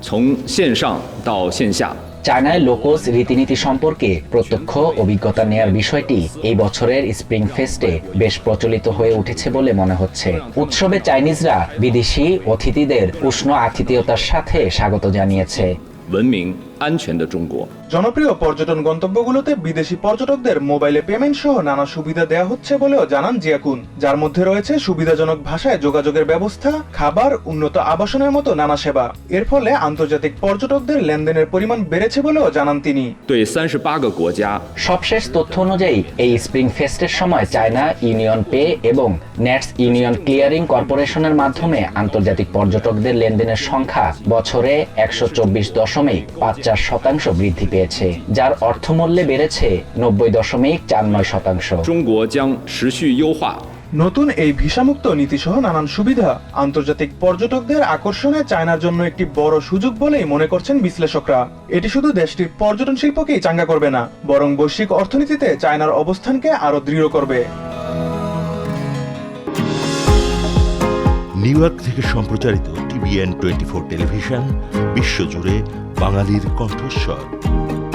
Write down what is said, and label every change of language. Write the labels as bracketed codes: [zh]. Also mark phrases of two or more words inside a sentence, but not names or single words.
[bn] চায়নায় লোকজ রীতিনীতি সম্পর্কে প্রত্যক্ষ অভিজ্ঞতা নেয়ার বিষয়টি এই বছরের স্প্রিং ফেস্টে বেশ প্রচলিত হয়ে উঠেছে বলে মনে হচ্ছে। উৎসবে চাইনিজরা বিদেশি অতিথিদের উষ্ণ আতিথেয়তার সাথে স্বাগত জানিয়েছে। [zh] 安全的中国。 [bn] জনপ্রিয় পর্যটন গন্তব্যগুলোতে বিদেশি পর্যটকদের মোবাইলে পেমেন্ট সহ নানা সুবিধা দেওয়া হচ্ছে বলেও জানান জিয়াকুন, যার মধ্যে রয়েছে সুবিধাজনক ভাষায় যোগাযোগের ব্যবস্থা, খাবার, উন্নত আবাসনের মতো নানা সেবা। এর ফলে আন্তর্জাতিক পর্যটকদের লেনদেনের পরিমাণ বেড়েছে বলেও জানান তিনি। [zh] 对38个国家 [bn] সবশেষ তথ্য অনুযায়ী এই স্প্রিং ফেস্টের সময় চায়না ইউনিয়ন পে এবং নেটস ইউনিয়ন ক্লিয়ারিং কর্পোরেশনের মাধ্যমে আন্তর্জাতিক পর্যটকদের লেনদেনের সংখ্যা বছরে 124.54% বৃদ্ধি পেয়েছে, যার অর্থমূল্যে বেড়েছে 90.49%। [zh] 中国将持续优化 [bn] নতুন এই ভিসামুক্ত নীতিসহ নানান সুবিধা আন্তর্জাতিক পর্যটকদের আকর্ষণে চায়নার জন্য একটি বড় সুযোগ বলেই মনে করছেন বিশ্লেষকরা। এটি শুধু দেশটির পর্যটন শিল্পকেই চাঙ্গা করবে না, বরং বৈশ্বিক অর্থনীতিতে চায়নার অবস্থানকে আরো দৃঢ় করবে। নিউ ইয়র্ক থেকে সম্প্রচারিত TVN 24 টেলিভিশন বিশ্বজুড়ে বাঙালির কণ্ঠস্বর।